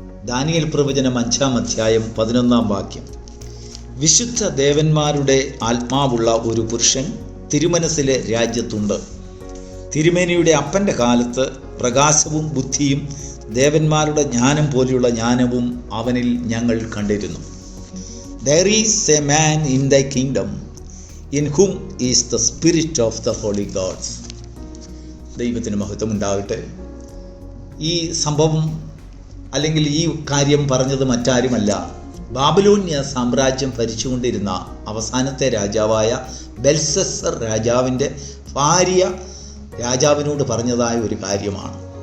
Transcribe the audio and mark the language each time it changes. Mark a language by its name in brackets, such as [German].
[Malayalam] Daniel പ്രവചനം 5-ാം അധ്യായം 11-ാം വാക്യം. വിശുദ്ധ ദേവന്മാരുടെ ആത്മാവുള്ള ഒരു പുരുഷൻ തിരുമനസ്സിലെ രാജ്യത്തുണ്ട്. തിരുമേനിയുടെ അപ്പൻ്റെ കാലത്ത് പ്രകാശവും ബുദ്ധിയും ദേവന്മാരുടെ ജ്ഞാനം പോലെയുള്ള ജ്ഞാനവും അവനിൽ ഞങ്ങൾ കണ്ടിരുന്നു. [English] There is a man in thy kingdom in whom is the spirit of the holy gods. [Malayalam] ദൈവത്തിന് മഹത്വം ഉണ്ടാകട്ടെ. ഈ സംഭവം അല്ലെങ്കിൽ ഈ കാര്യം പറഞ്ഞത് മറ്റാരുമല്ല, ബാബിലോന്യ സാമ്രാജ്യം ഭരിച്ചുകൊണ്ടിരുന്ന അവസാനത്തെ രാജാവായ ബെൽഷസ്സർ രാജാവിൻ്റെ ഭാര്യ രാജാവിനോട് പറഞ്ഞതായ ഒരു കാര്യമാണ്.